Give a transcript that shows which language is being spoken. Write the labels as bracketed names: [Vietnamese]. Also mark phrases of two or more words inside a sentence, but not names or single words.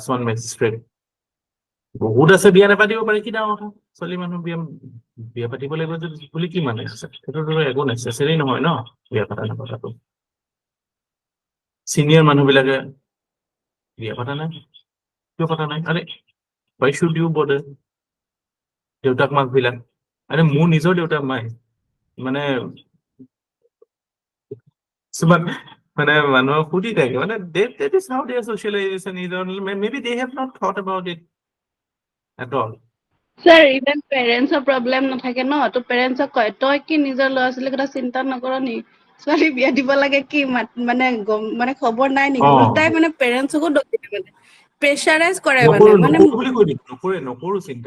[Assamese] 1 মেজিষ্ট্ৰেট বহুত আছে বিয়া নাপাতিব পাৰে কি ডাঙৰ কথা ছোৱালী মানুহ বিয়া পাতিব লাগিব বুলি কি মানে আছে সেইটোতো একো নেচেচাৰী নহয় ন বিয়া পাতা নাপাতাটো চিনিয়ৰ মানুহবিলাকে বিয়া পাতা নাই কিয় পাতা নাই আৰে [English] why should you bother [Assamese] দেউতাক মাক বিলাক আৰে মোৰ নিজৰ দেউতাক মাই মানে কিছুমান মানে মানুহক সুধি থাকে মানে [English] that is how their socialization is maybe they have not thought about it at all [Assamese] স্যাৰ [English] even parents problem [Assamese] নাথাকে ন তো পেৰেণ্টছক কয় তই কি নিজৰ ল'ৰা ছোৱালীৰ কথা চিন্তা নকৰ নি ছোৱালী বিয়া দিব লাগে কি মানে মানে খবৰ নাই নেকি উল্টাই মানে পেৰেণ্টছকো দোষ দিয়ে মানে প্ৰেছাৰাইজ কৰে মানে বুলি কৈ দিম নকৰো চিন্তা